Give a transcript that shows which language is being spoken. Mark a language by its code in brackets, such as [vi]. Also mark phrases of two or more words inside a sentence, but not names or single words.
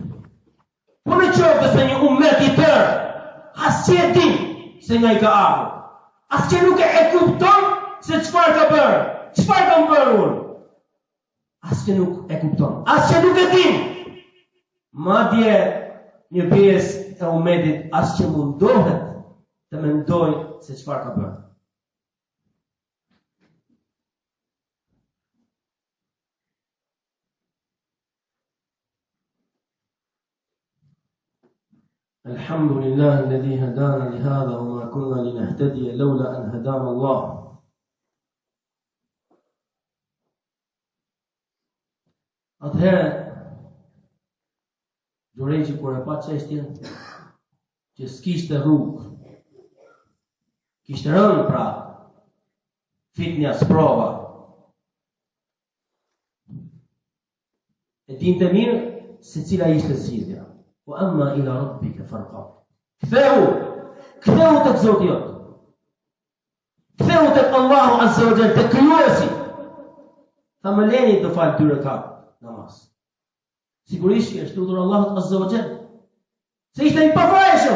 [sq] Po në qoftë se një ummet i tërë asgjë e din se nga i ka ardhur, asgjë nuk e kupton se çfarë ka bërë, çfarë ka bërë, asgjë nuk e kupton, asgjë nuk e din. Madje një pjesë e ummetit asgjë mundohet të mendoj se çfarë ka bërë. [ar] الحمد لله الذي هدانا لهذا وما كنا لنهتدي لولا أن هدانا الله [sq] Atëherë, Gjurejqi kur e pa çështjen që s'kishte rrugë, kishte rënë pra fitnja sprova. E dinte mirë se cila ishte zgjidhja. [ar] وأما إلى ربك فارقب. [sq] Ktheu tek Zoti jot. Ktheu tek Allahu [ar] عز وجل, [sq] tek Krijuesi. Tha më leni të fal 2 rekat namaz. Sigurisht që është lutur Allahut [ar] عز وجل. [sq] Se ishte i pafajshëm.